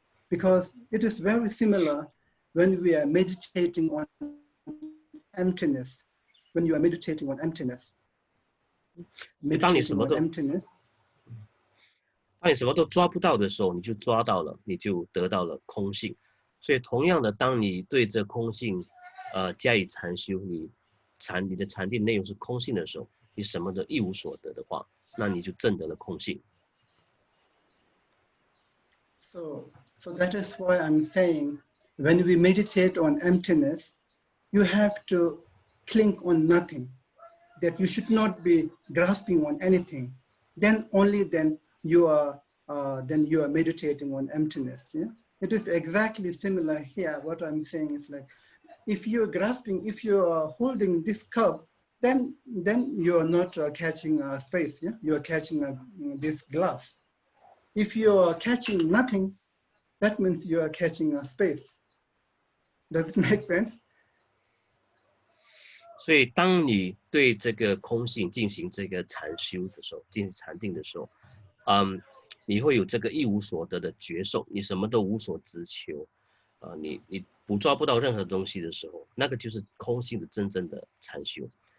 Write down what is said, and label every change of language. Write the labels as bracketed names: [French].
[English] Because it is very similar when we are meditating on emptiness. When you are meditating on emptiness. Meditating on emptiness. [Chinese] 当你什么都抓不到的时候，你就抓到了，你就得到了空性。所以同样的，当你对这空性加以禅修，你的禅定内容是空性的时候，你什么的一无所得的话，那你就证得了空性。 [English] So that is why I'm saying, when we meditate on emptiness, you have to cling on nothing. That you should not be grasping on anything. Then only then you are meditating on emptiness. Yeah? It is exactly similar here. What I'm saying is like, if you're grasping, if you are holding this cup, then you are not catching a space. Yeah? You are catching this glass. If you are catching nothing, that means you are catching a space. Does it make sense? [Chinese] 所以，当你对这个空性进行这个禅修的时候，进行禅定的时候，你会有这个一无所得的觉受，你什么都无所执求，你捕捉不到任何东西的时候，那个就是空性的真正的禅修。